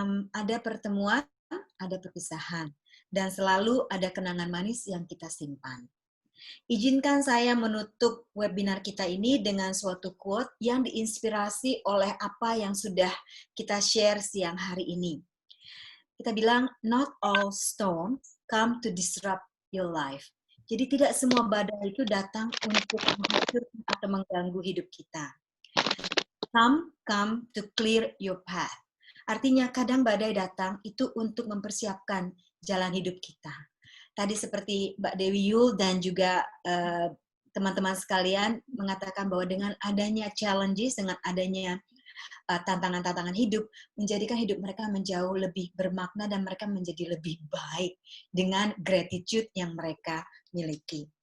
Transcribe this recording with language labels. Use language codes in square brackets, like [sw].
[id] Ada pertemuan, ada perpisahan, dan selalu ada kenangan manis yang kita simpan. Izinkan saya menutup webinar kita ini dengan suatu quote yang diinspirasi oleh apa yang sudah kita share siang hari ini. Kita bilang, [en] not all storms come to disrupt your life. [id] Jadi tidak semua badai itu datang untuk menghancurkan atau mengganggu hidup kita. [en] Some come to clear your path. [id] Artinya kadang badai datang itu untuk mempersiapkan jalan hidup kita. Tadi seperti Mbak Dewi Yul dan juga teman-teman sekalian mengatakan bahwa dengan adanya challenges, dengan adanya tantangan-tantangan hidup, menjadikan hidup mereka menjauh lebih bermakna dan mereka menjadi lebih baik dengan gratitude yang mereka miliki.